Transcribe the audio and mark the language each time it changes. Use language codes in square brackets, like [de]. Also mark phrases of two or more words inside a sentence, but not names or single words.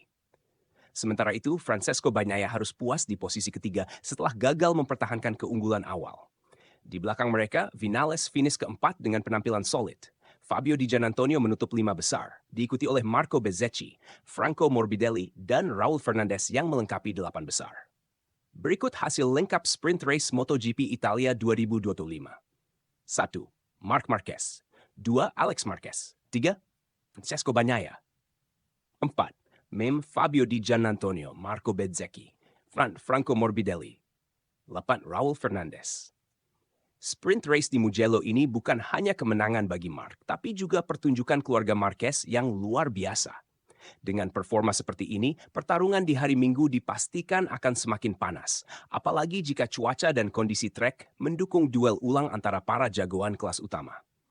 [id] Sementara itu, Francesco Bagnaia harus puas di posisi ketiga setelah gagal mempertahankan keunggulan awal. Di belakang mereka, Vinales finish keempat dengan penampilan solid. Fabio Di Giannantonio menutup 5 besar, diikuti oleh Marco Bezzecchi, Franco Morbidelli, dan Raul Fernandez yang melengkapi 8 besar. Berikut hasil lengkap [en] sprint race [id] MotoGP Italia 2025. 1. Marc Marquez. 2. Alex Marquez. 3. Francesco Bagnaia. 4. Mem Fabio Di Giannantonio, Marco Bezzecchi, Franco Morbidelli. 8. Raul Fernandez. [en] Sprint race [id] di Mugello ini bukan hanya kemenangan bagi Marc, tapi juga pertunjukan keluarga Marquez yang luar biasa. Dengan performa seperti ini, pertarungan di hari Minggu dipastikan akan semakin panas, apalagi jika cuaca dan kondisi trek mendukung duel ulang antara para jagoan kelas utama.